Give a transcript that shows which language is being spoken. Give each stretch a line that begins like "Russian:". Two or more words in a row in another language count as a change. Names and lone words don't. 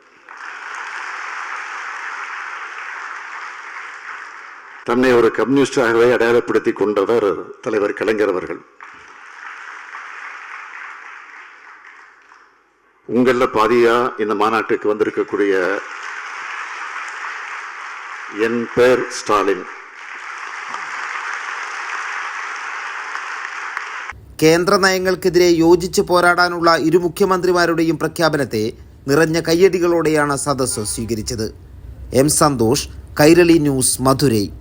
Tamil: தன்னை ஒரு கம்யூனிஸ்டாகவே அடையாளப்படுத்தி கொண்டவர் தலைவர் கலைஞர் அவர்கள். உங்கள பாதியா இந்த மாநாட்டுக்கு வந்திருக்கக்கூடிய என் பேர் ஸ்டாலின்.
Malayalam: കേന്ദ്ര നയങ്ങൾക്കെതിരെ യോജിച്ച് പോരാടാനുള്ള ഇരു മുഖ്യമന്ത്രിമാരുടെയും പ്രഖ്യാപനത്തെ നിറഞ്ഞ കയ്യടികളോടെയാണ് സദസ്സ് സ്വീകരിച്ചത്. എം. സന്തോഷ്, കൈരളി ന്യൂസ്, മധുരൈ.